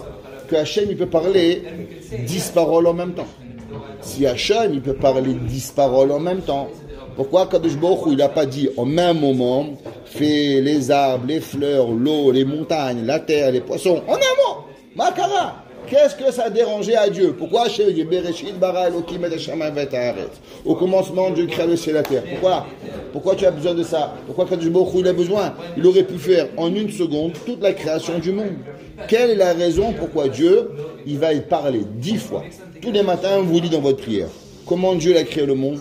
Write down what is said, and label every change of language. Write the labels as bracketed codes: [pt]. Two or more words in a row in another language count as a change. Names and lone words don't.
[fr] Que Hachem, il peut parler 10 paroles en même temps. Si Hachem, il peut parler 10 paroles en même temps, pourquoi [he] קדוש ברוך הוא, [fr] il n'a pas dit en même moment, fait les arbres, les fleurs, l'eau, les montagnes, la terre, les poissons, en un mot, Makara? Qu'est-ce que ça dérangeait à Dieu? Pourquoi Hachem dit [he] בראשית ברא אלוקים את השמים ואת הארץ? [fr] Au commencement, Dieu créa le ciel et la terre. Pourquoi tu as besoin de ça? Pourquoi [he] קדוש ברוך הוא, [fr] il a besoin? Il aurait pu faire en une seconde toute la création du monde. Quelle est la raison pourquoi Dieu, il va y parler 10 fois? Tous les matins, vous dites dans votre prière. Comment Dieu a créé le monde?